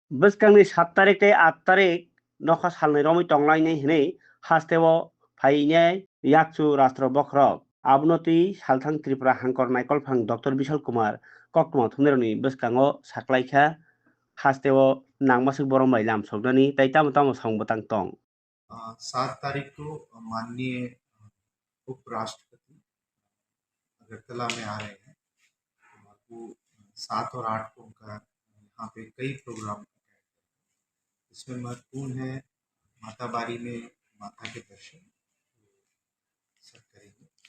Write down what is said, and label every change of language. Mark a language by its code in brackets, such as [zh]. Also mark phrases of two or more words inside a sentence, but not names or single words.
[trp] Bwskangni 7 tarik tei 8 tarik nokha salnai romoi tonglainai hinui hasteo phainai yakchu rastro bokrok abono tui salthang Tripura hangkor naikolphang Dr. Bishal Kumar koktwma thumnairokni bwskango saklaikha hasteo nangmasik borok bai lam soknani tei tamo tamo samung botang tong। [hi] 7 तारीख को माननीय उपराष्ट्रपति अगरतला में आ रहे हैं। और वो 7 और 8 को उनका यहाँ पे कई प्रोग्राम इसमें महत्वपूर्ण है। माता बारी में माता के दर्शन सब करेंगे।